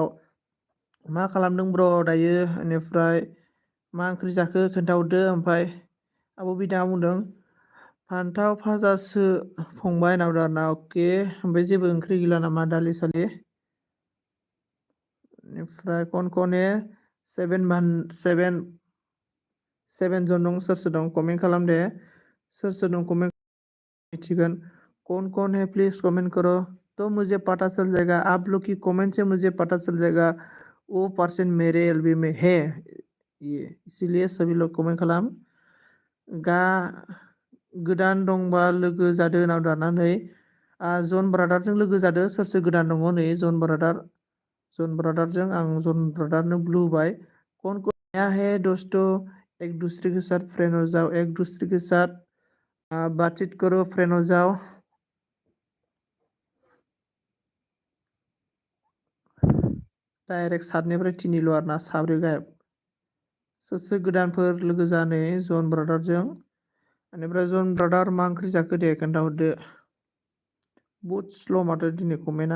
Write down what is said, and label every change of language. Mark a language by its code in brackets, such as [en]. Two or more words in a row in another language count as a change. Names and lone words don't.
[brx] मा खालामदों ब्र दायो। बेनिफ्राय मा ओंख्रि जाखो खोन्थाहरदो। ओमफ्राय आब' बिदाङा बुंदों फान्थाव फाजासो फंबाय होनहरदों आरोना। अके ओमफ्राय जेबो ओंख्रि गैला नामा दालि सालि। बेनिफ्राय [hi] कौन है [brx] सेभेन जन दं। सोर सोर दं कमेन्ट खालाम दे। सोर सोर दं कमेन्ट मिथिगोन। [hi] कौन है प्लीज कमेंट करो तो मुझे पता चल जाएगा। आप लोग की कमेंट से मुझे पता चल जाएगा वो पर्सन मेरे एलबी में है ये, इसीलिए सभी लोग कमेंट खालाम। [brx] गा गोदान दंबा लोगो जादो होनना दाना नै जन ब्रादारजों लोगो जादो। सोर सोर गोदान दङ नै जन ब्रादारजों आं जन ब्रादारनो ब्लू होबाय। [hi] कौन नया है दोस्तों, एक दूसरे के साथ फ्रेंड हो जाओ, एक दूसरे के साथ बातचीत करो, फ्रेंड हो जाओ। [brx] डाइरेक्ट सातनिफ्राय थिनिल' आरोना, साब्रै गायब। सोर सोर गोदानफोर लोगो जानै जन ब्रादारजों। बेनिफ्राय जन ब्रादार मा ओंख्रि जाखो दे खोन्थाहरदो। बुहुद स्ल' माथो दिनै कमेन्टआ।